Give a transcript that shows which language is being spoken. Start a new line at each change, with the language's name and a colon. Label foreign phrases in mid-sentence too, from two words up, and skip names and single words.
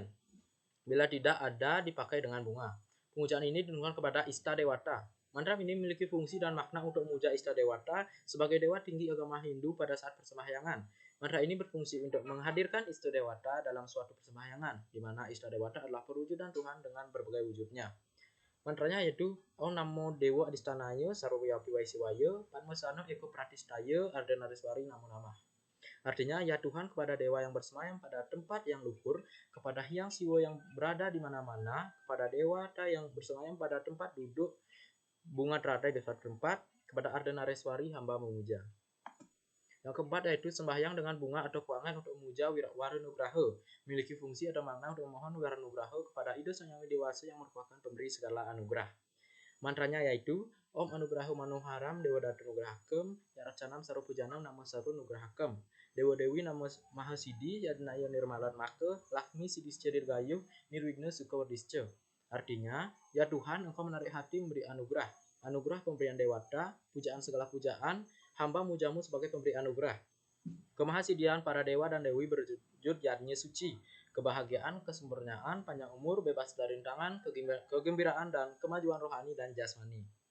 Indonesian: Bila tidak ada dipakai dengan bunga. Pemujaan ini ditujukan kepada Ista Dewata. Mantra ini memiliki fungsi dan makna untuk memuja Ista Dewata sebagai dewa tinggi agama Hindu pada saat persembahyangan. Mantra ini berfungsi untuk menghadirkan Ista Dewata dalam suatu persembahyangan, di mana Ista Dewata adalah perwujudan Tuhan dengan berbagai wujudnya. Mantranya yaitu
Sanskrit: Om Namo Dewa Adistanaya Sarvyapi Vaisiwaya Padmasana Eko Pratistaya Ardhanariswari Namo Namah.
Indonesian: Artinya, ya Tuhan kepada dewa yang bersemayam pada tempat yang luhur, kepada Hyang Siwa yang berada di mana-mana, kepada dewata yang bersemayam pada tempat duduk bunga teratai di suatu tempat, kepada Ardhanareswari hamba memuja. Yang keempat yaitu sembahyang dengan bunga atau kuangan untuk memuja Waranugraha, memiliki fungsi atau makna untuk memohon Waranugraha kepada Ida Sang Hyang Widiwasa yang merupakan pemberi segala anugerah. Mantranya yaitu
Sanskrit: Om Anugraha Manoharam Dewa Datu Nugrahakam Yaracanam Sarupujanam Namo Saru Nugrahakam Dewa Dewi Namo Mahasidi Yadnaya Nirmalan Maka Lakmi Sidisca Dirgayuh Nirwigna Sukawardisca.
Indonesian: Artinya, ya Tuhan engkau menarik hati memberi anugerah. Anugerah pemberian dewata, pujaan segala pujaan, hamba mujamu sebagai pemberi anugerah. Kemahasidian para dewa dan dewi berwujud yadnya suci. Kebahagiaan, kesempurnaan, panjang umur, bebas dari rintangan, kegembiraan, dan kemajuan rohani dan jasmani.